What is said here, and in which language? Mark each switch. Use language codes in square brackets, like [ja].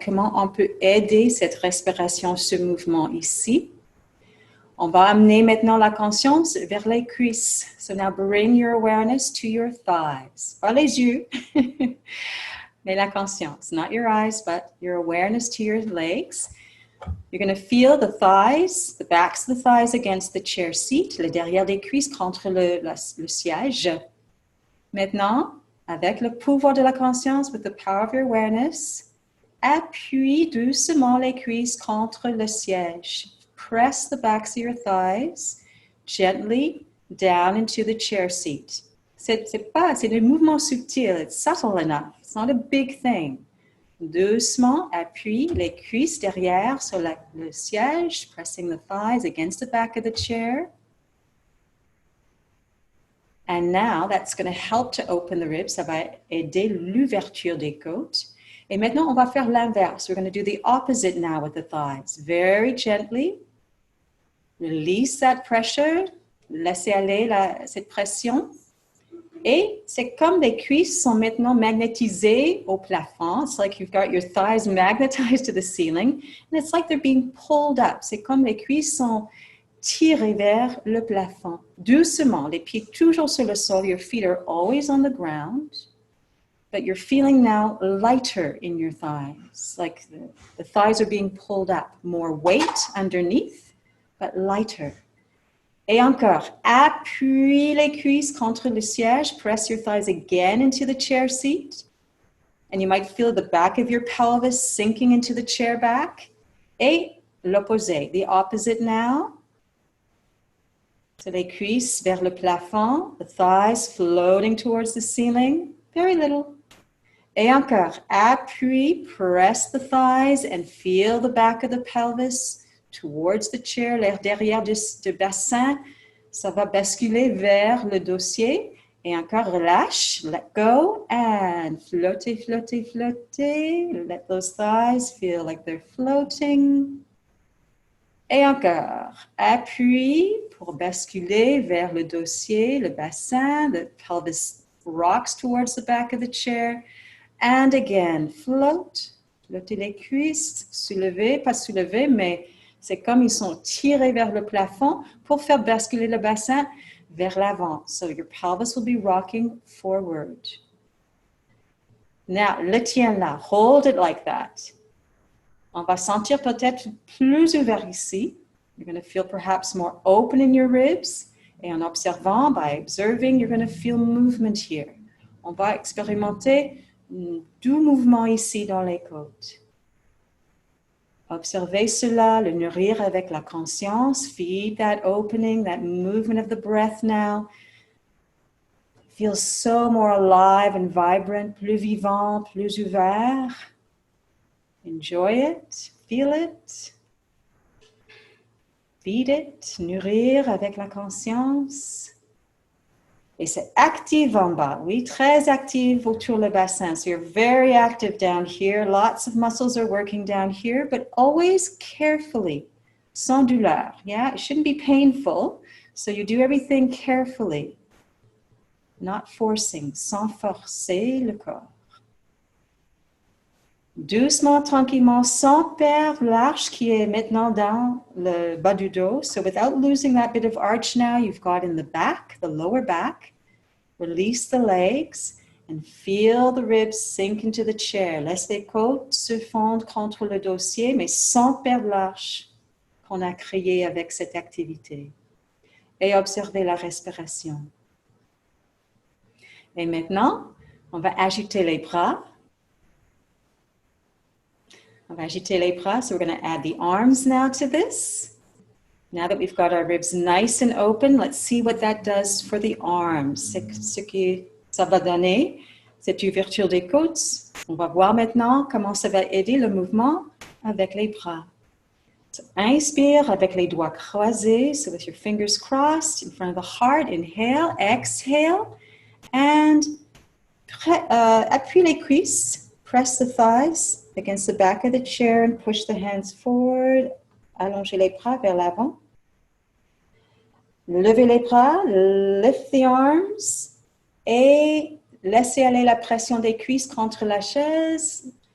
[fr] Comment on peut aider cette respiration, ce mouvement ici? On va amener maintenant la conscience vers les cuisses. [en] So now bring your awareness to your thighs. [fr] Pas les yeux, mais la conscience. [en] Not your eyes, but your awareness to your legs. You're going to feel the thighs, the backs of the thighs against the chair seat, [fr] le derrière des cuisses contre le siège. Maintenant, avec le pouvoir de la conscience, [en] with the power of your awareness, [fr] appuie doucement les cuisses contre le siège. [en] Press the backs of your thighs gently down into the chair seat. [fr] C'est un mouvement subtil. [en] It's subtle enough. It's not a big thing. [fr] Doucement, appuie les cuisses derrière sur le siège, [en] pressing the thighs against the back of the chair. And now, that's going to help to open the ribs. [fr] Ça va aider l'ouverture des côtes. Et maintenant, on va faire l'inverse. [en] We're going to do the opposite now with the thighs. Very gently, release that pressure. [fr] Laissez aller cette pression. Et c'est comme les cuisses sont maintenant magnétisées au plafond. [en] It's like you've got your thighs magnetized to the ceiling. And it's like they're being pulled up. [fr] C'est comme les cuisses sont tirées vers le plafond. Doucement, les pieds toujours sur le sol. [en] Your feet are always on the ground. But you're feeling now lighter in your thighs. Like the thighs are being pulled up. More weight underneath, but lighter. [fr] Et encore, appuie les cuisses contre le siège. [en] Press your thighs again into the chair seat. And you might feel the back of your pelvis sinking into the chair back. [fr] Et l'opposé, [en] the opposite now. So [fr] les cuisses vers le plafond, [en] the thighs floating towards the ceiling. Very little. [fr] Et encore, appuie, [en] press the thighs and feel the back of the pelvis towards the chair, [fr] l'air derrière du bassin, ça va basculer vers le dossier. Et encore, relâche, [en] let go, [fr] and flottez, flottez, flottez. [en] Let those thighs feel like they're floating. [fr] Et encore, appuie pour basculer vers le dossier, le bassin. [en] The pelvis rocks towards the back of the chair. And again, float. [fr] Flottez les cuisses, soulevez, pas soulever, mais c'est comme ils sont tirés vers le plafond pour faire basculer le bassin vers l'avant. [en] So your pelvis will be rocking forward. Now, [fr] le tiens là. [en] Hold it like that. [fr] On va sentir peut-être plus ouvert ici. [en] You're going to feel perhaps more open in your ribs. [fr] Et en observant, [en] by observing, you're going to feel movement here. [fr] On va expérimenter doux mouvement ici dans les côtes. Observez cela, le nourrir avec la conscience. [en] Feed that opening, that movement of the breath now. Feel so more alive and vibrant, [fr] plus vivant, plus ouvert. [en] Enjoy it, feel it. Feed it, [fr] nourrir avec la conscience. Et c'est active en bas, oui, très active autour le bassin. [en] So you're very active down here. Lots of muscles are working down here, but always carefully, [fr] sans douleur. [en] Yeah, it shouldn't be painful. So you do everything carefully, not forcing, [fr] sans forcer le corps. Doucement, tranquillement, sans perdre l'arche qui est maintenant dans le bas du dos. [en] So without losing that bit of arch now, you've got in the back, the lower back. Release the legs and feel the ribs sink into the chair. [fr] Laisse les côtes se fondre contre le dossier, mais sans perdre l'arche qu'on a créée avec cette activité. Et observez la respiration. Et maintenant, on va agiter les bras. On va agiter les bras, [en] so we're going to add the arms now to this. Now that we've got our ribs nice and open, let's see what that does for the arms. [fr] C'est ce que ça va donner, cette ouverture des côtes. On va voir maintenant comment ça va aider le mouvement avec les bras. [en] So [fr] inspire avec les doigts croisés, [en] so with your fingers crossed in front of the heart. Inhale, exhale, and [fr] appuie les cuisses. [en] Press the thighs against the back of the chair and push the hands forward. [fr] Allongez les bras vers l'avant. Levez les bras, [en] lift the arms [fr] et laissez aller la pression des cuisses contre la chaise.